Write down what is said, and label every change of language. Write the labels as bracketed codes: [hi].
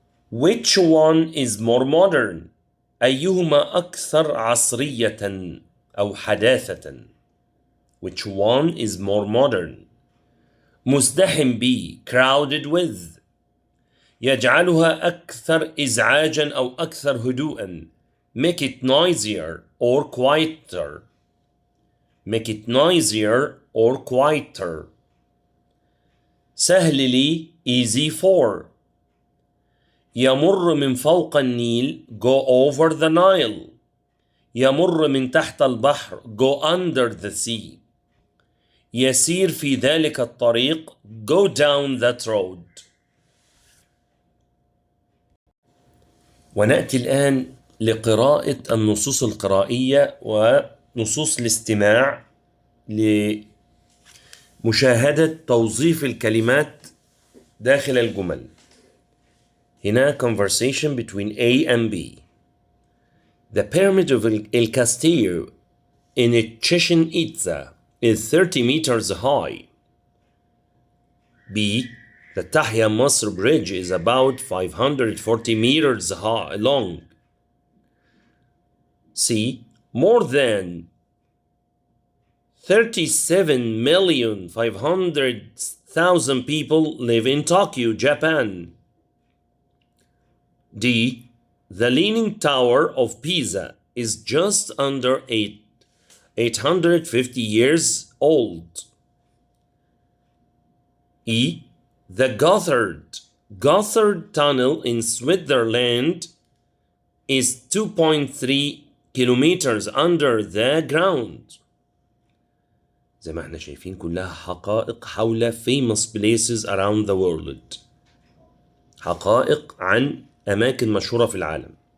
[en] Which one is more modern? [ar] أيهما أكثر عصرية أو حداثة. [en] Which one is more modern? [ar] مزدحم به [en] crowded with. [ar] يجعلها أكثر إزعاجا أو أكثر هدوءا. [en] Make it noisier or quieter. Make it noisier or quieter. [ar] سهل لي [en] easy for. [ar] يمر من فوق النيل [en] go over the Nile. [ar] يمر من تحت البحر [en] go under the sea. [ar] يسير في ذلك الطريق [en] go down that road. [ar] ونأتي الآن لقراءة النصوص القرائية ونصوص الاستماع لمشاهدة توظيف الكلمات داخل الجمل. هنا [en] conversation between A and B. The pyramid of El Castillo in Chichen Itza is 30 meters high. B. The Tahya Masr Bridge is about 540 meters long. C. More than 37,500,000 people live in Tokyo, Japan. D. The Leaning Tower of Pisa is just under 850 years old. E. The Gotthard Tunnel in Switzerland is 2.3 kilometers under the ground. [ar] زي ما احنا شايفين كلها حقائق حول [en] famous places around the world. [ar] حقائق عن أماكن مشهورة في العالم.